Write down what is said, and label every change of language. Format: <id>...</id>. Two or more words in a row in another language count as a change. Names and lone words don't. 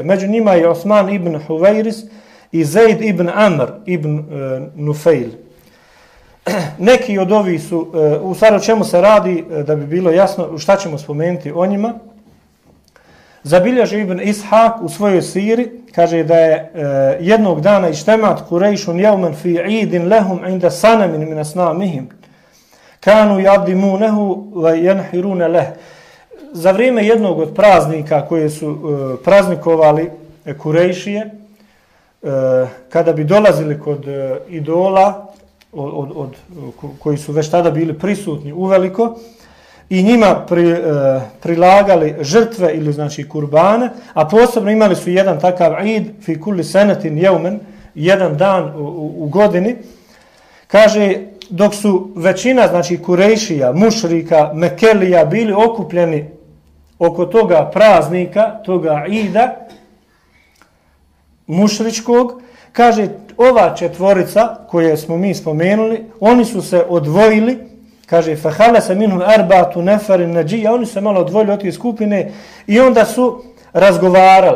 <bs>Među njima je Osman ibn Huvejris i Zaid ibn Amr ibn Nufail. Neki od ovih su, u stvari o čemu se radi, da bi bilo jasno šta ćemo spomenuti o njima. Zabilježi Ibn Ishak u svojoj siri, kaže da je jednog dana</bs> <ar>اجتمعت قريش يوما في عيد لهم عند صنم من أصنامهم. كانوا يعظمونه وينحرون له.</ar> <bs>Za vrijeme jednog od praznika koje su praznikovali Kurejšije, kada bi dolazili kod idola koji su već tada bili prisutni uveliko i njima prilagali žrtve ili znači kurbane, a posebno imali su jedan takav</bs> <ar>عيد في كل سنة يوما,</ar> <bs>jedan dan u godini, kaže dok su većina znači Kurejšija, mušrika, Mekelija bili okupljeni oko toga praznika, toga ida mušričkog, kaže ova četvorica koje smo mi spomenuli, oni su se odvojili, kaže</bs> <ar>فخلص منهم أربعة نفر نجيا,</ar> <bs>oni su se malo odvojili od te skupine i onda su razgovarali.</bs>